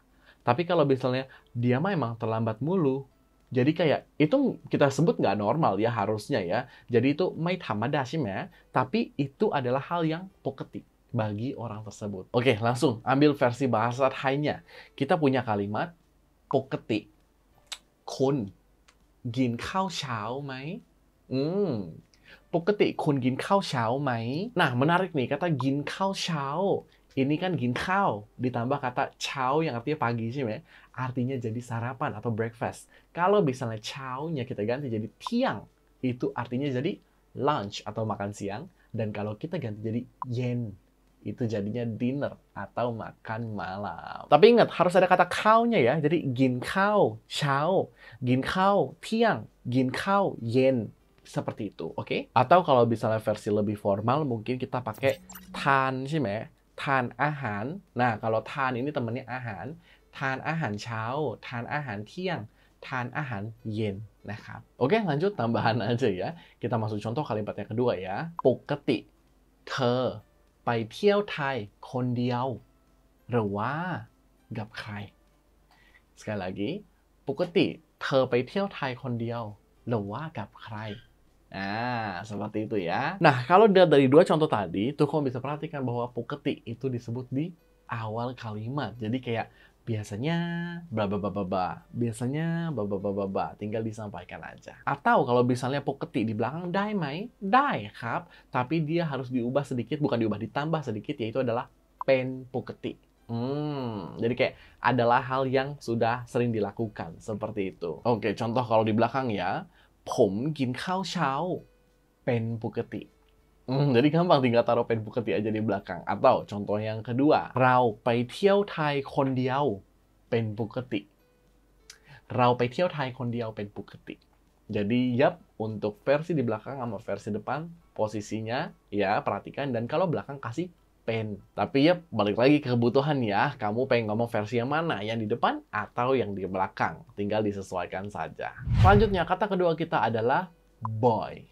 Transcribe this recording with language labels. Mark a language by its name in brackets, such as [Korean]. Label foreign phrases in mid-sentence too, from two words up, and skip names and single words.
[Indonesian] Tapi kalau misalnya dia mah emang terlambat mulu, jadi kayak itu kita sebut nggak normal ya harusnya ya. Jadi itu [Thai] ไม่ธรรมดา [Indonesian] sih, Mei. Tapi itu adalah hal yang poketi bagi orang tersebut. Oke, langsung ambil versi bahasa Thai-nya. Kita punya kalimat poketi. [Thai] Kunกินข้าวเช้าไหม ปกติคุณกินข้าวเช้าไหม [Indonesian] Nah, menarik nih kata [Thai] กินข้าว [Indonesian] เช้า ini kan กินข้าว ditambah kata เช้า yang artinya pagi sih, artinya jadi sarapan atau breakfast. Kalau misalnya เช้า nya kita ganti jadi tiang, itu artinya jadi lunch atau makan siang. Dan kalau kita ganti jadi yen, itu jadinya dinner atau makan malam. Tapi ingat, harus ada kata kau-nya ya. Jadi [Thai] กินข้าว เช้า กินข้าว เที่ยง กินข้าว เย็น. [Indonesian] Seperti itu, oke? Atau kalau misalnya versi lebih formal, mungkin kita pakai tan, sih, [Thai] ทานอาหาร. [Indonesian] Nah, kalau tan ini temennya ahan. [Thai] ทานอาหารเช้า ทานอาหารเที่ยง ทานอาหารเย็น. นะครับ. [Indonesian] Oke, lanjut tambahan aja ya. Kita masuk contoh kalimat yang kedua ya. [Thai] ปกติ เธอ ไปเที่ยวไทยคนเดียวหรือว่ากับใคร [Indonesian] Sekali lagi [Thai] ปกติเธอไปเที่ยวไทยคนเดียวหรือว่ากับใคร [Indonesian] Nah, seperti itu ya. Nah, kalau dari dua contoh tadi, tuh kamu bisa perhatikan bahwa poketi itu disebut di awal kalimat. Jadi kayak biasanya bla bla bla bla bla, biasanya bla bla bla bla bla, tinggal disampaikan aja. Atau kalau misalnya poketi di belakang [Thai] ได้ไหม, [Indonesian] daiครับ, tapi dia harus diubah sedikit, bukan diubah, ditambah sedikit, yaitu adalah [Thai] เป็นปกติ. [Indonesian] Jadi kayak adalah hal yang sudah sering dilakukan seperti itu. Oke, contoh kalau di belakang ya, [Thai] ผมกินข้าวเช้า เป็นปกติ. [Indonesian] Jadi gampang tinggal taruh [Thai] เป็นปกติ [Indonesian] aja di belakang. Atau contoh yang kedua, [Thai] เราไปเที่ยวไทยคนเดียว เป็นปกติ เราไปเที่ยวไทยคนเดียว เป็นปกติ [Indonesian] Jadi yap, untuk versi di belakang sama versi depan, posisinya ya perhatikan. Dan kalau belakang kasih pen. Tapi yap, balik lagi ke kebutuhan ya. Kamu pengen ngomong versi yang mana? Yang di depan atau yang di belakang? Tinggal disesuaikan saja. Selanjutnya, kata kedua kita adalah boy.